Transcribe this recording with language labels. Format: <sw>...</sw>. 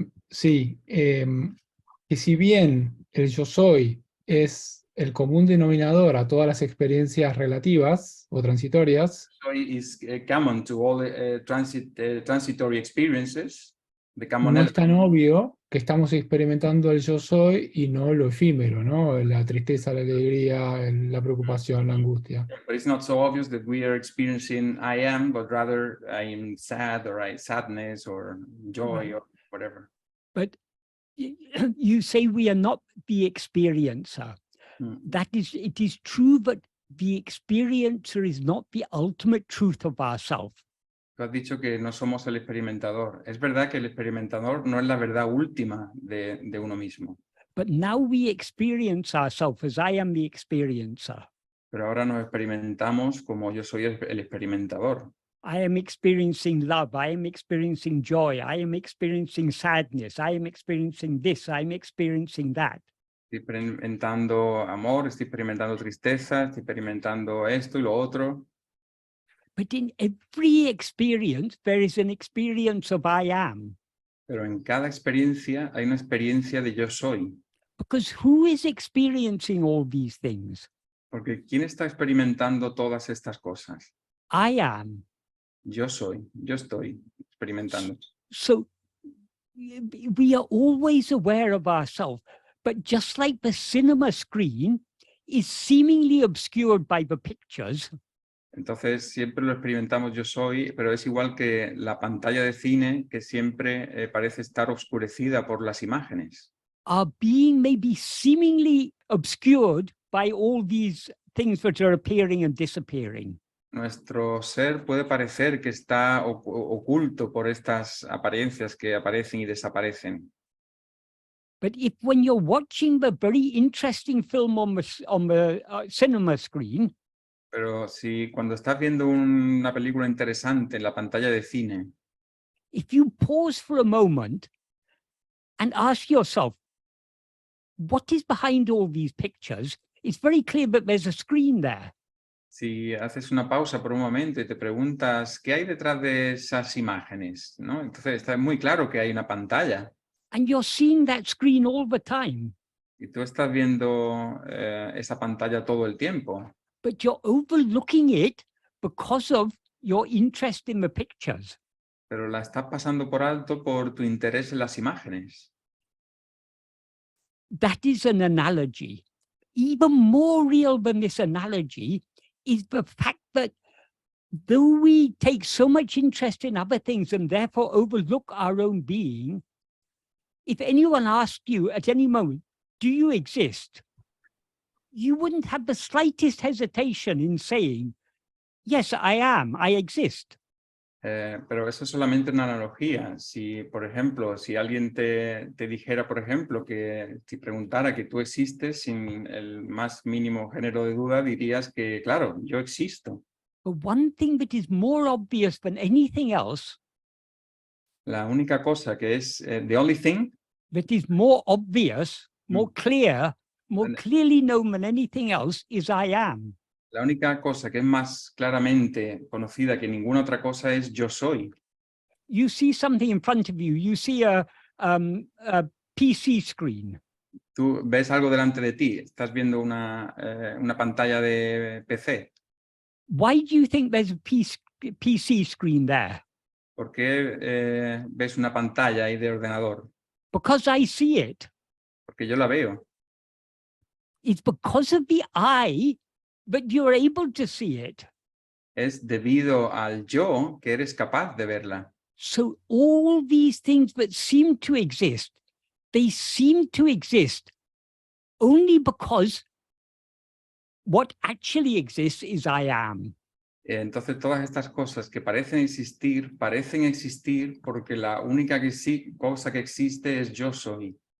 <es>Sí, que si bien el yo soy es el común denominador a todas las experiencias relativas o transitorias,</es> <en>Soy is common to all transitory experiences. The common</en> <es>no es</es> <en>element.</en> <es>tan obvio que estamos experimentando el yo soy y no lo efímero, ¿no? La tristeza, la alegría, la preocupación, la angustia.</es> <en>But it's not so obvious that we are experiencing I am, but rather I am sad or sadness or joy or whatever. But you say we are not the experiencer. That is, it is true that the experiencer is not the ultimate truth of ourselves.</en> <es>Tú has dicho que no somos el experimentador. Es verdad que el experimentador no es la verdad última de uno mismo.</es> <en>But now we experience ourselves as I am the experiencer.</en> <es>Pero ahora nos experimentamos como yo soy el experimentador.</es> <en>I am experiencing love, I am experiencing joy, I am experiencing sadness, I am experiencing this, I am experiencing that.</en> <es>Estoy experimentando amor, estoy experimentando tristeza, estoy experimentando esto y lo otro.</es> <en>But in every experience, there is an experience of I am.</en> <es>Pero en cada experiencia hay una experiencia de yo soy.</es> <en>Because who is experiencing all these things?</en> <es>Porque ¿quién está experimentando todas estas cosas?</es> <en>I am.</en> <es>Yo soy, yo estoy experimentando.</es> <en>So we are always aware of ourselves, but just like the cinema screen, is seemingly obscured by the pictures,</en> <es>Entonces siempre lo experimentamos yo soy, pero es igual que la pantalla de cine que siempre parece estar oscurecida por las imágenes.</es> <en>our being may be seemingly obscured by all these things that are appearing and disappearing.</en> <es>Nuestro ser puede parecer que está oculto por estas apariencias que aparecen y desaparecen.</es> <en>But if when you're watching the very interesting film on the cinema screen,</en> <es>Pero si cuando estás viendo una película interesante en la pantalla de cine,</es> <en>if you pause for a moment and ask yourself, what is behind all these pictures? It's very clear that there's a screen there.</en> <es>si haces una pausa por un momento y te preguntas qué hay detrás de esas imágenes, ¿no? Entonces está muy claro que hay una pantalla</es> <en>And you're seeing that screen all the time,</en> <es>y tú estás viendo esa pantalla todo el tiempo,</es> <en>but you're overlooking it because of your interest in the pictures.</en> <es>pero la estás pasando por alto por tu interés en las imágenes.</es> <en>That is an analogy. Even more real than this analogy is the fact that though we take so much interest in other things and therefore overlook our own being, if anyone asked you at any moment, do you exist? You wouldn't have the slightest hesitation in saying, yes, I am, I exist.</en> <es>Pero eso es solamente una analogía. Si, por ejemplo, si alguien te dijera, por ejemplo, que si preguntara que tú existes sin el más mínimo género de duda, dirías que, claro, yo existo.</es> <en>But one thing that is more obvious than anything else,</en> <es>La única cosa que es,</es> <en>the only thing, that is more obvious, more clear, more And- clearly known than anything else, is I am.</en> <es>la única cosa que es más claramente conocida que ninguna otra cosa es yo soy.</es> <en>You see something in front of you, you see a PC screen.</en> <es>Tú ves algo delante de ti, estás viendo una pantalla de PC.</es> <en>Why do you think there's a PC screen there?</en> <es>¿Por qué ves una pantalla ahí de ordenador?</es> <en>Because I see it.</en> <es>Porque yo la veo.</es> <en>It's because of the I that you're able to see it.</en> <es>Es debido al yo que eres capaz de verla.</es> <en>So all these things that seem to exist, they seem to exist only because what actually exists is I am.</en> <es>Entonces todas estas cosas que parecen existir porque la única cosa que existe es yo soy.</es>